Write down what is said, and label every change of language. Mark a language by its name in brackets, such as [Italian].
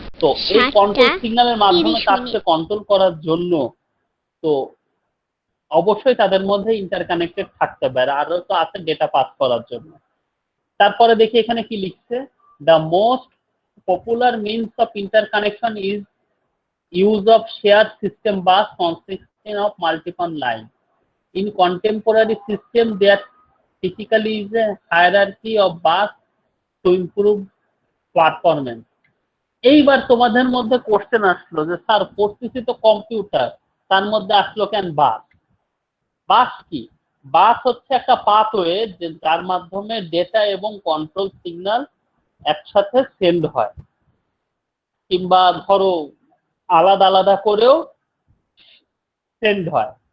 [Bangla] তো এই কন্ট্রোল সিগন্যালের মাধ্যমে কাজকে কন্ট্রোল করার জন্য তো অবশ্যই তাদের মধ্যে ইন্টারকানেক্টেড থাকতে পারে, আরো তো আছে ডেটা পাস করার জন্য। তারপরে দেখি এখানে কি লিখছে, [English] The most popular means of interconnection is use of share system bus consisting of multiple line. In contemporary system, there typically is a hierarchy of bus to improve performance. [Bangla] এইবার তোমাদের মধ্যে কোশ্চেন আসলো যে স্যার পড়তেছি তো computer, তার মধ্যে আসলো কেন বাস? বাস কি? বাস হচ্ছে একটা পাথওয়ে যার মাধ্যমে ডেটা এবং কন্ট্রোল সিগন্যাল একসাথে সেন্ড হয়, কিংবা ধরো আলাদা আলাদা করেও সেন্ড হয়।